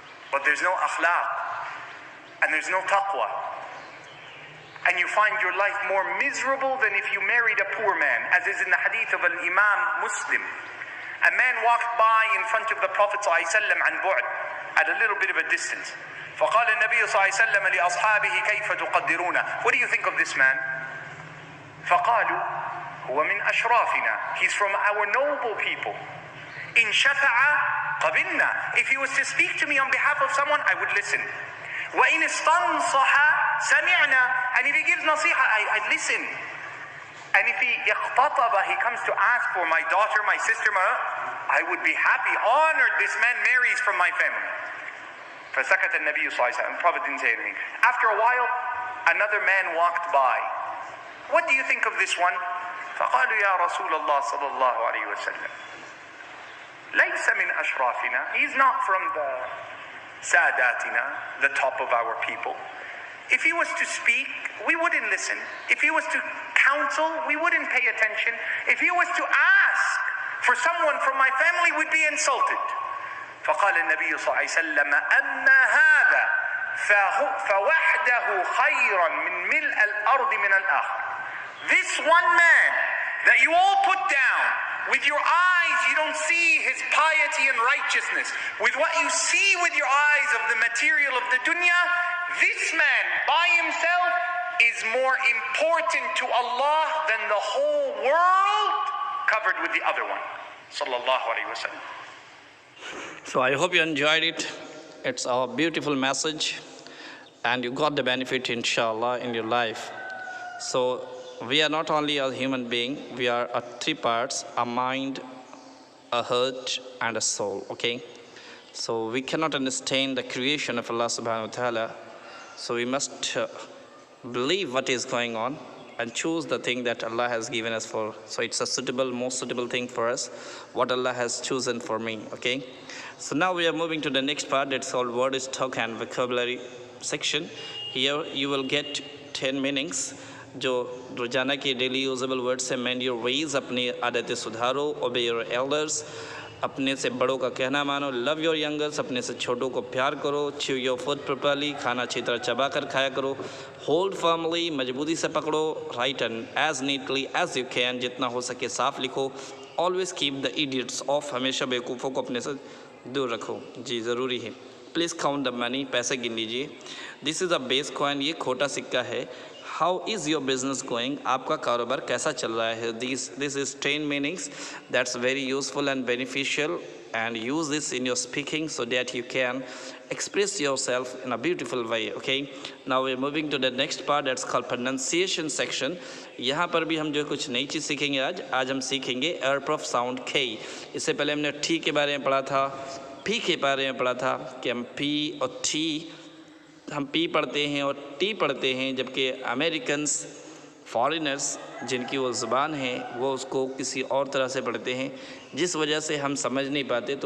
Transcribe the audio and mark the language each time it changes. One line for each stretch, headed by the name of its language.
English: But there's no akhlaq, and there's no taqwa. And you find your life more miserable than if you married a poor man, as is in the hadith of Imam Muslim. A man walked by in front of the Prophet ﷺ
Arabic: عن بعد,
English: at a little bit of a distance.
Arabic: فقال النبي صلى الله عليه وسلم لأصحابه كيف تقدرونه?
English: What do you think of this man?
Arabic: فقالوا هو من أشرافنا.
English: He's from our noble people.
Arabic: إن شفع قبلنا.
English: If he was to speak to me on behalf of someone, I would listen.
Arabic: وإن استنصح سمعنا.
English: And if he gives nasiha, I listen. And if he اختطب, he comes to ask for my daughter, my sister, I would be happy, honored this man marries from my family.
Arabic: فسكت النبي صلى الله عليه وسلم.
English: The Prophet didn't say anything. After a while, another man walked by. What do you think of this one?
Arabic: فقالوا يا رسول الله صلى الله عليه وسلم ليس من أشرافنا.
English: He's not from the ساداتنا, the top of our people. If he was to speak, we wouldn't listen. If he was to counsel, we wouldn't pay attention. If he was to ask for someone from my family, we'd be insulted.
Arabic: فقال النبي صلى الله عليه وسلم أما هذا فوحده خيرا من ملء الأرض من الآخر.
English: This one man that you all put down, with your eyes you don't see his piety and righteousness, with what you see with your eyes of the material of the dunya, this man by himself is more important to Allah than the whole world covered with the other one. Sallallahu alayhi wa sallam. So I hope you enjoyed it. It's a beautiful message and you got the benefit, inshallah, in your life. So we are not only a human being, we are three parts: a mind, a heart and a soul. Okay, so we cannot understand the creation of Allah subhanahu wa ta'ala, so we must believe what is going on and choose the thing that Allah has given us for. So it's a suitable, most suitable thing for us, what Allah has chosen for me. Okay, so now we are moving to the next part, that's called word stock and vocabulary section. Here you will get 10 meanings
Hindi: जो रोजाना के daily usable words हैं.
English: mend your ways,
Hindi: अपनी आदतें सुधारो.
English: obey your elders,
Hindi: अपने से बड़ों का कहना मानो.
English: love your youngers,
Hindi: अपने से छोटों को प्यार करो.
English: chew your food properly,
Hindi: खाना अच्छी तरह चबा कर खाया करो.
English: hold firmly,
Hindi: मजबूती से पकड़ो.
English: write and as neatly as you can,
Hindi: जितना हो सके साफ लिखो.
English: always keep the idiots off,
Hindi: हमेशा बेवकूफ़ों को अपने से दूर रखो. जी ज़रूरी है.
English: please count the money,
Hindi: पैसे गिन लीजिए.
English: this is a base coin,
Hindi: ये खोटा सिक्का है.
English: how is your business going,
Hindi: आपका कारोबार कैसा चल रहा है.
English: This is 10 meanings that's very useful and beneficial, and use this in your speaking so that you can express yourself in a beautiful way. Okay, now we're moving to the next part, that's called pronunciation section.
Hindi: यहाँ पर भी हम जो कुछ नई चीज़ सीखेंगे. आज हम सीखेंगे एयर ऑफ साउंड K. इससे पहले हमने टी के बारे में पढ़ा था, पी के बारे में पढ़ा था कि हम पी और टी, हम पी पढ़ते हैं और टी पढ़ते हैं, जबकि अमेरिकन्स, फॉरेनर्स जिनकी वो ज़ुबान है वो उसको किसी और तरह से पढ़ते हैं, जिस वजह से हम समझ नहीं पाते.